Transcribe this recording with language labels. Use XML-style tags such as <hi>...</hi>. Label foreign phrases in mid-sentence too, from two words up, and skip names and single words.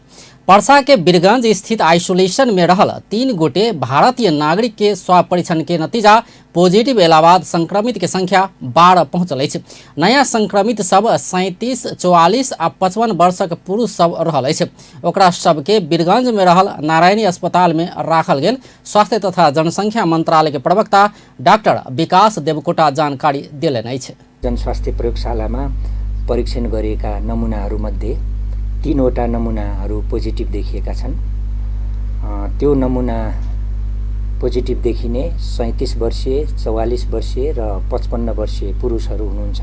<mai>पर्सा के वीरगंज स्थित आइसोलेशन में रहल 3 गोटे भारतीय नागरिक के स्वाब परीक्षण के नतीजा पॉजिटिव एला बाद संक्रमित के संख्या 12 पहुंचल है। नया संक्रमित सब 37, 44 आ 55 वर्षक पुरुष सब रहल है। ओकरा सबके वीरगंज में रहल नारायणी अस्पताल में राखल गेल। स्वास्थ्य तथा जनसंख्या मंत्रालय के प्रवक्ता डाक्टर विकास देवकोटा जानकारी देलनि अछि।</mai> <ne>जनस्वास्थ्य प्रयोगशालामा परीक्षण गरिएका नमुनाहरूमध्ये 3वटा नमुनाहरू पोजिटिभ देखिएका छन्। त्यो नमुना पोजिटिभ देखिने 37 वर्षीय, 44 वर्षीय र 55 वर्षीय पुरुषहरू हुनुहुन्छ।</ne>